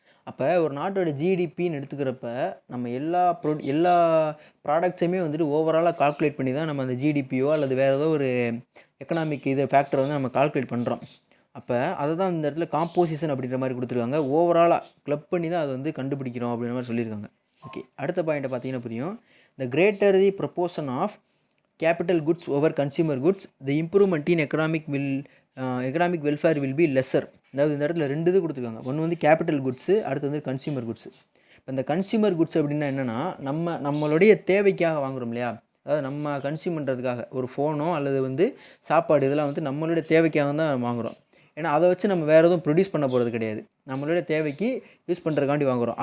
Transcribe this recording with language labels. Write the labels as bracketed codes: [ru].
[ta] அப்போ ஒரு நாட்டோட ஜிடிபின்னு எடுத்துக்கிறப்ப நம்ம எல்லா ப்ராடக்ட்ஸையுமே வந்துட்டு ஓவராலாக கால்குலேட் பண்ணி தான் நம்ம அந்த ஜிடிபியோ அல்லது வேறு ஏதோ ஒரு எக்கனாமிக் ஃபேக்டரை வந்து நம்ம கால்குலேட் பண்ணுறோம். அப்போ அதை தான் இந்த இடத்துல காம்போசிஷன் அப்படின்ற மாதிரி கொடுத்துருக்காங்க. ஓவராலாக கிளப் பண்ணி தான் அதை வந்து கண்டுபிடிக்கிறோம் அப்படின்ற மாதிரி சொல்லியிருக்காங்க. ஓகே, அடுத்த பாயிண்ட்டை பார்த்தீங்கன்னா புரியும். [en] The greater the proportion of capital goods over consumer goods, the improvement in economic welfare will be lesser. [ta] அதாவது இந்த இடத்துல ரெண்டு இது கொடுத்துருக்காங்க. ஒன்று வந்து கேபிட்டல் குட்ஸு, அடுத்து வந்து கன்சியூமர் குட்ஸு. இப்போ இந்த கன்சியூமர் குட்ஸ் அப்படின்னா என்னென்னா, நம்மளுடைய தேவைக்காக வாங்குகிறோம் இல்லையா, அதாவது நம்ம கன்சியூம் பண்ணுறதுக்காக ஒரு ஃபோனோ அல்லது வந்து சாப்பாடு இதெல்லாம் வந்து நம்மளுடைய தேவைக்காக தான் வாங்குகிறோம். ஏன்னா அதை வச்சு நம்ம வேறு எதுவும் ப்ரொடியூஸ் பண்ண போகிறது கிடையாது, நம்மளுடைய தேவைக்கு யூஸ் பண்ணுறதுக்காண்டி வாங்குகிறோம்.